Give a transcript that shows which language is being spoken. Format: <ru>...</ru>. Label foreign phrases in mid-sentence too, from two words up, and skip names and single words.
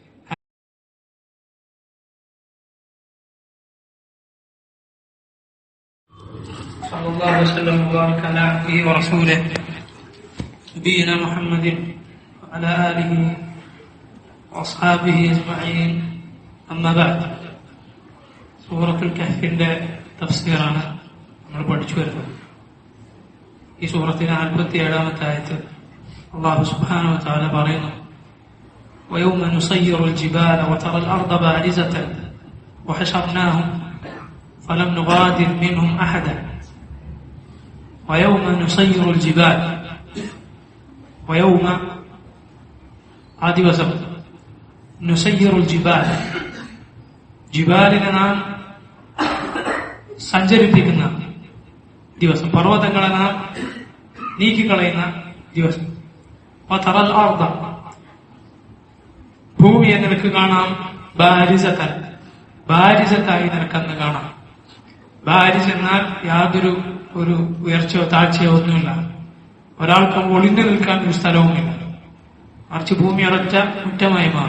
<ar>صلى الله عليه وسلم وبارك على عبده ورسوله نبينا محمد وعلى آله وأصحابه أجمعين. أما بعد.</ar> <ml>സൂറത്തുൽ കഹ്ഫിന്റെ തഫ്സീറാണ് നമ്മൾ പഠിച്ചു വരുന്നത്. ഈ സൂറത്തിന്റെ 47-ാമത്തെ ആയത്ത്</ml> <ar>الله سبحانه وتعالى</ar> <ml>പറയുന്നു:</ml> <ar>ويوم نسير الجبال وترى الأرض بارزة وحشرناهم فلم نغادر منهم أحدا ويوم نسير الجبال ويوم</ar> <ml>ദിവസം</ml> <ar>نسير الجبال</ar> <ml>ജിബാലിനെ നാം സഞ്ചരിപ്പിക്കുന്ന ദിവസം, പർവ്വതങ്ങളെ നാം നീക്കിക്കളയുന്ന ദിവസം.</ml> <ar>وترى الأرض</ar> <ml>ഭൂമിയെ നിനക്ക് കാണാം ബാരിസത്തായി നിനക്കന്ന് കാണാം. ബാരിസ് എന്നാൽ യാതൊരു ഒരു ഉയർച്ചയോ താഴ്ചയോ ഒന്നുമില്ല, ഒരാൾക്ക് ഒളിഞ്ഞു നിൽക്കാൻ ഒരു സ്ഥലവുമില്ല, മറിച്ച് ഭൂമി അടച്ച മുറ്റമായി മാറും.</ml>